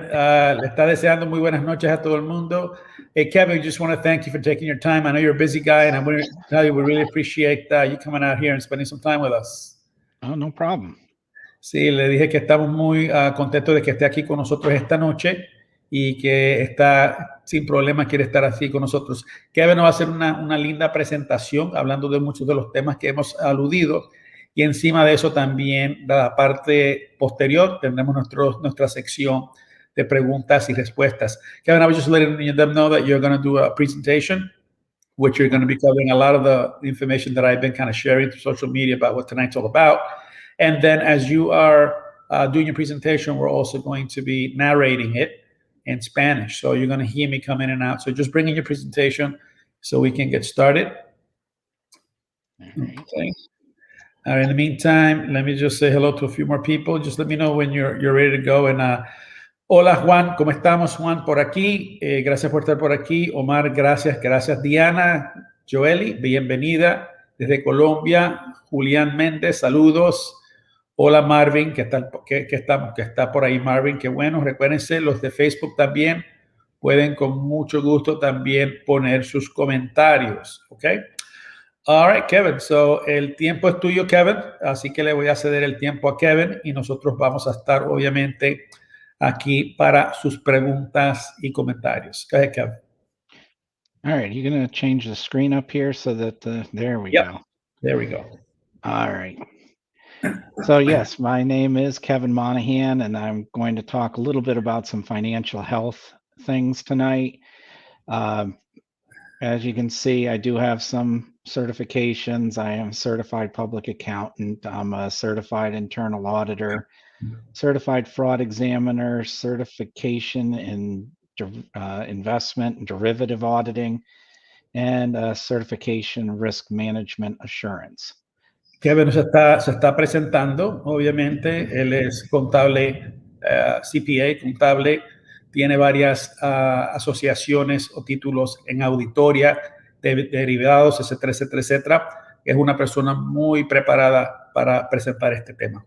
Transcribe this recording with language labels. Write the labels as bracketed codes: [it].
[es] Le está deseando muy buenas noches a todo el mundo. [en] Hey, Kevin, just want to thank you for taking your time. I know you're a busy guy, and I want to tell you we really appreciate you coming out here and spending some time with us. Oh, no problem. [es] Sí, le dije que estamos muy contentos de que esté aquí con nosotros esta noche y que está sin problema, quiere estar así con nosotros. Kevin nos va a hacer una linda presentación hablando de muchos de los temas que hemos aludido, y encima de eso también, la parte posterior, tendremos nuestra sección de preguntas y respuestas. [en] Kevin, I was just letting them know that you're going to do a presentation, which you're going to be covering a lot of the information that I've been kind of sharing through social media about what tonight's all about. And then as you are doing your presentation, we're also going to be narrating it in Spanish. So you're going to hear me come in and out. So just bring in your presentation so we can get started. Okay. All right, in the meantime, let me just say hello to a few more people. Just let me know when you're ready to go. [es] And hola, Juan. ¿Cómo estamos, Juan? Por aquí. Gracias por estar por aquí. Omar, gracias. Gracias, Diana. Joeli, bienvenida desde Colombia. Julián Méndez, saludos. Hola, Marvin, que está por ahí, Marvin, qué bueno. Recuérdense, los de Facebook también pueden con mucho gusto también poner sus comentarios, ¿ok? [en] All right, [es] Kevin, so el tiempo es tuyo, Kevin, así que le voy a ceder el tiempo a Kevin y nosotros vamos a estar, obviamente, aquí para sus preguntas y comentarios. [en] Go ahead, Kevin. All right, you're going to change the screen up here so that, there we go. There we go. All right. So yes, my name is Kevin Monahan, and I'm going to talk a little bit about some financial health things tonight. As you can see, I do have some certifications. I am a certified public accountant. I'm a certified internal auditor, certified fraud examiner, certification in investment and derivative auditing, and a certification risk management assurance. [es] Kevin se está presentando, obviamente, él es contable, CPA, contable, tiene varias asociaciones o títulos en auditoría, derivados, etcétera, etcétera, etcétera. Es una persona muy preparada para presentar este tema.